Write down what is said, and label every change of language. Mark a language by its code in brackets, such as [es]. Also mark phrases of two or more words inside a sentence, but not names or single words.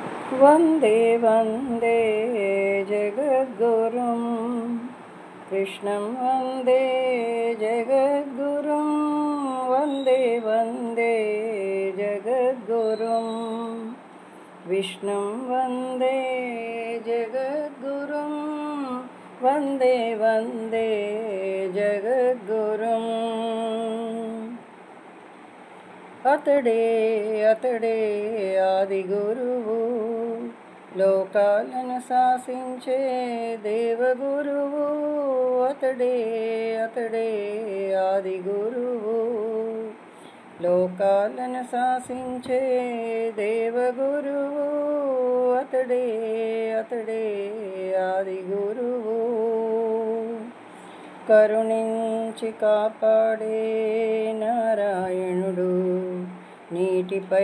[sa] वन्दे वन्दे जगद्गुरुं कृष्णं वन्दे जगद्गुरुं वन्दे वन्दे जगद्गुरुं विष्णुं वन्दे जगद्गुरुं वन्दे वन्दे जगद्गुरुम् [te] అతడే అతడే ఆదిగురువు లోకాలను శాసించే దేవగురువు అతడే అతడే ఆదిగురువు లోకాలను శాసించే దేవగురువు అతడే అతడే ఆదిగురువు కరుణించి కాపాడే నారాయణుడు నీటిపై